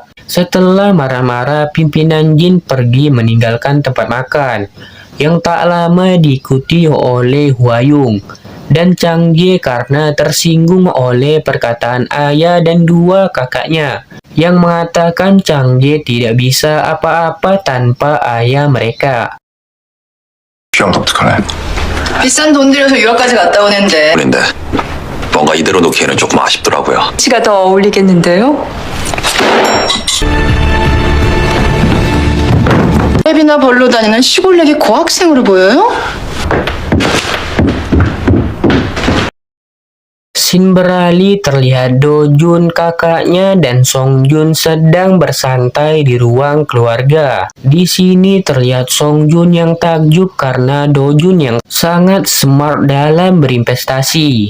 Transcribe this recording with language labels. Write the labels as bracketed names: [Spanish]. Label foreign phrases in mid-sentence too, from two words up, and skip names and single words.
[Indonesian] Setelah marah-marah, pimpinan Jin pergi meninggalkan tempat makan yang tak lama diikuti oleh Huayung dan Chang Ye karena tersinggung oleh perkataan ayah dan dua kakaknya yang mengatakan Chang Ye tidak bisa apa-apa tanpa ayah mereka. [Korean] 시험 독특하네. 비싼 돈 들여서 유학까지 갔다 오는데 그런데 뭔가 이대로 놓기에는 조금 아쉽더라고요. 씨가 더 어울리겠는데요? 랩이나 벌로 다니는 시골내기 고학생으로 보여요? [Indonesian] Scene beralih terlihat Do Jun, kakaknya, dan Song Jun sedang bersantai di ruang keluarga. Di sini terlihat Song Jun yang takjub karena Do Jun yang sangat smart dalam berinvestasi.